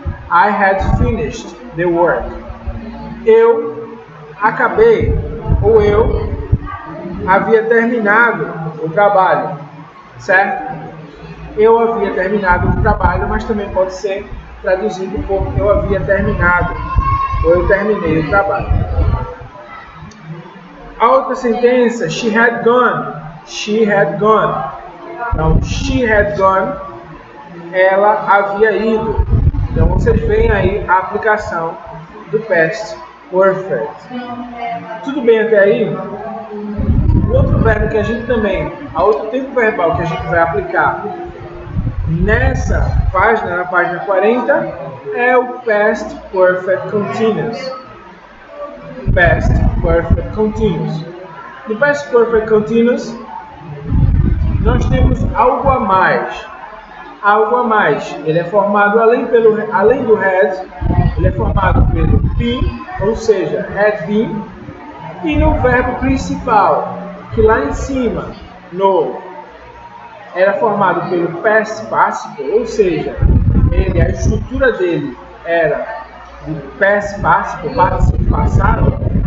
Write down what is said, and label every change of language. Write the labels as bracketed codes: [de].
[en] I had finished the work. [pt] Eu acabei, ou eu havia terminado o trabalho, certo? Eu havia terminado o trabalho, mas também pode ser traduzido por eu havia terminado, ou eu terminei o trabalho. A outra sentença, [en] she had gone. She had gone. [pt] Então, [en] she had gone, [pt] ela havia ido. Então, vocês veem aí a aplicação do past perfect. Tudo bem até aí? O outro verbo que a gente também, a outro tempo verbal que a gente vai aplicar nessa página, na página 40, é o past perfect continuous. Past perfect continuous. No past perfect continuous, nós temos algo a mais. Algo a mais. Ele é formado além do had, ele é formado pelo been, ou seja, had been, e no verbo principal, que lá em cima, no, era formado pelo past participle, ou seja, a estrutura dele era de past participle, participe passado.